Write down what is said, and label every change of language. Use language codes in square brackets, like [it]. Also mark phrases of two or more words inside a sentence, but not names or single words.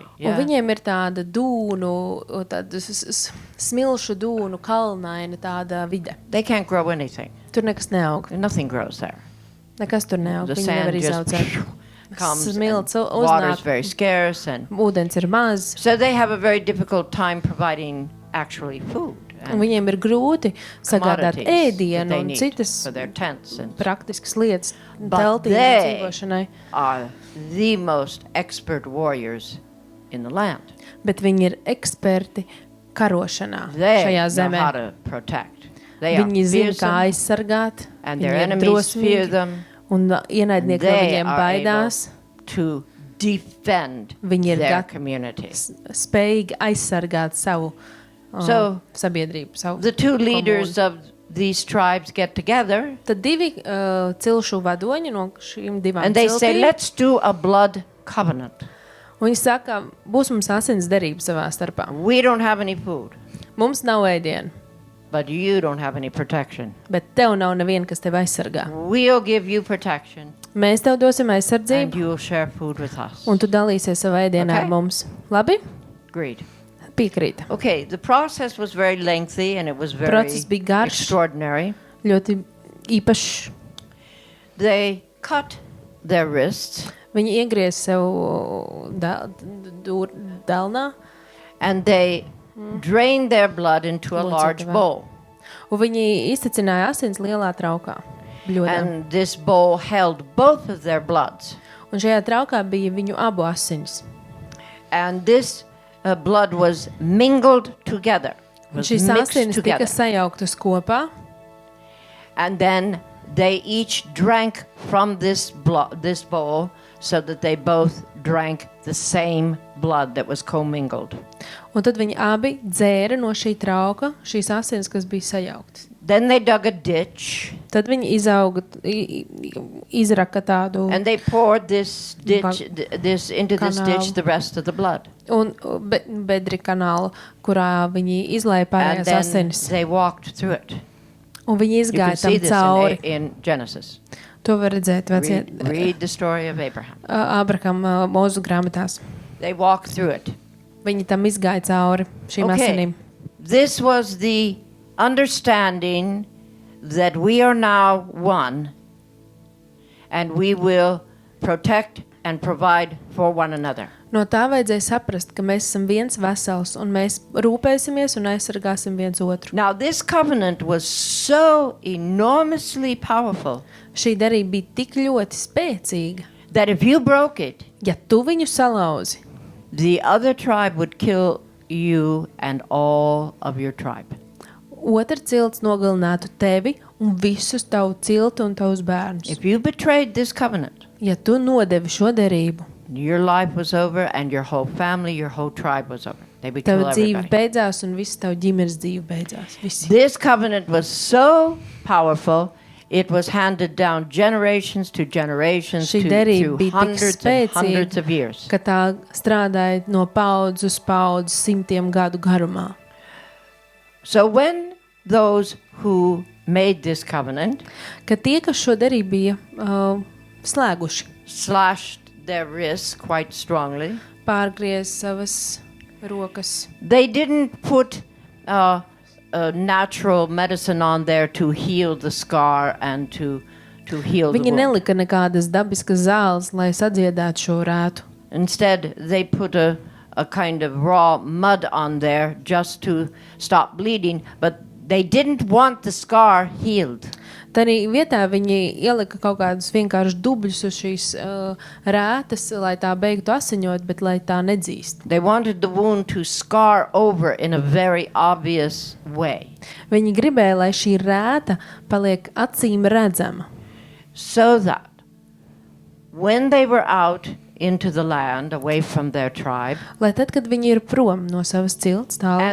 [lv] Un [en] Yeah? [lv] viņiem ir tāda dūnu, tāda smilšu dūnu, kalnaina tāda vide. [en] They can't grow anything. [lv] Tur nekas neaug. [en] Nothing grows there. [lv] Nekas tur neaug. [en] The [lv] Viņi [en] sand [lv] nevar [en] just [lv] izaudzēt. [en] comes and [lv] Smilts [en] water's [lv] uznāk. [en] very scarce. And [lv] Ūdens ir maz. [en] so they have a very difficult time providing actually food [lv] Un [en] and [lv] viņiem ir grūti sagādāt [en] commodities that [lv] ēdienu [en] they [lv] un [en] need [lv] citas [en] for their tents and [lv] praktiskas lietas [en] But [lv] teltīm [en] they- [lv] dzīvošanai. [en] are the most expert warriors in the land. [lv] Bet viņi ir eksperti karošanā [en] They [lv] šajā [en] know how [lv] zemē. [en] to protect. They are [lv] Viņi zina, kā [en] fearsome, [lv] aizsargāt, [en] and their [lv] viņi ir [en] enemies fear [lv] drosmīgi, [en] them, [lv] un [en] and [lv] ienaidnieki no [en] they [lv] viņiem [en] are [lv] baidās. [en] able to defend [lv] Viņi ir [en] their community. [lv] spējīgi aizsargāt savu [en] So, [lv] sabiedrību, savu [en] The two leaders [lv] komunu. [en] of these tribes get together [lv] Tad divi cilšu vadoņi no šīm divām [en] and they say, [lv] ciltīm, [en] let's do a blood covenant. [lv] un viņi saka, būs mums asins derība savā starpā. [en] We don't have any food, [lv] Mums nav ēdienu, [en] but you don't have any protection. [lv] bet tev nav neviena, kas tevi aizsargā. [en] We'll give you protection [lv] Mēs tev dosim [en] and [lv] aizsardzību, [en] you'll share food with us. [lv] un tu dalīsies savā ēdienā [en] Okay. [lv] ar mums. Labi? [en] Agreed. [lv] Piekrīt. [en] Okay, the process was very lengthy and it was very [lv] Process bija garš. [en] extraordinary. [lv] Ļoti īpašs. [en] They cut their wrists [lv] Viņi iegriez sev delnā, [en] and they drained their blood into a [lv] Lūdzu, [en] large [lv] tev. [en] bowl. [lv] un viņi iztecināja asins lielā traukā. Bļodā. [en] And this bowl held both of their bloods. [lv] Un šajā traukā bija viņu abu asinis. [en] And this blood was mingled together. [lv] Un [en] Was [lv] šīs [en] mixed [lv] asinis tika [en] together. [lv] sajauktas kopā, [en] And then they each drank from this bowl so that they both drank the same blood that was commingled. [lv] un tad viņi abi dzēra no šī trauka šīs asinis, kas bija sajauktas. [en] Then they dug a ditch [lv] Tad viņi izraka tādu [en] and they poured this ditch, this into this ditch [lv] Kanālu. [en] the rest of the blood. [lv] un bedri kanālu, kurā viņi izlēja [en] And [lv] pārējās [en] then [lv] asinis. [en] they walked through it. [lv] Un viņi [en] You [lv] izgāja [en] can see [lv] tam [en] this [lv] cauri. [en] in Genesis. [lv] To var redzēt vecie [en] Read the story of Abraham. [lv] Ābrahama mūzu grāmatās. [en] They walked through it. [lv] Viņi tam izgāja cauri šīm asinīm. [en] This was the understanding that we are now one and we will protect and provide for one another. [lv] No tā vajadzēja saprast, ka mēs esam viens vesels un mēs rūpēsimies un aizsargāsim viens otru. [en] Now, this covenant was so enormously powerful [lv] Šī derība bija tik ļoti spēcīga, [en] that if you broke it, [lv] ja tu viņu salauzi, [en] the other tribe would kill you and all of your tribe. [lv] otra cilts nogalinātu tevi un visus tavu ciltu un tavus bērnus. [en] If you betrayed this covenant, [lv] Ja tu nodevi šo derību, [en] your life was over and your whole family, your whole tribe was over. They would kill [lv] tava dzīve [en] everybody. [lv] beidzās un viss tavu ģimenes dzīve beidzās. Visi. [en] This covenant was so powerful, it was handed down generations to generations [lv] Šī [en] to, [lv] derība [en] through [lv] bija tik [en] hundreds and hundreds [lv] spēcīga, [en] of years. [lv] ka tā strādāja no paudzes uz paudzes simtiem gadu garumā. [en] So when those who made this covenant [lv] Ka tie, kas šo derību bija slēguši, [en] slashed their wrists quite strongly, [lv] pārgriez savas rokas, [en] they didn't put natural medicine on there to heal the scar and to heal the [lv] viņi [en] wound. [lv] nelika nekādas dabiskas zāles, lai sadziedātu šo rētu. [en] Instead, they put a kind of raw mud on there just to stop bleeding, but they didn't want the scar healed. [lv] Tanī vietā viņi ielika kaut kādus vienkārši dubļus uz šīs rētas, lai tā beigtu asiņot, bet lai tā nedzīst. [en] They wanted the wound to scar over in a very obvious way, [lv] Viņi gribēja, lai šī rēta paliek acīm redzama, [en] so that when they were out into the land away from their tribe [lv] lai tad, kad viņi ir prom no savas cilts tālumā,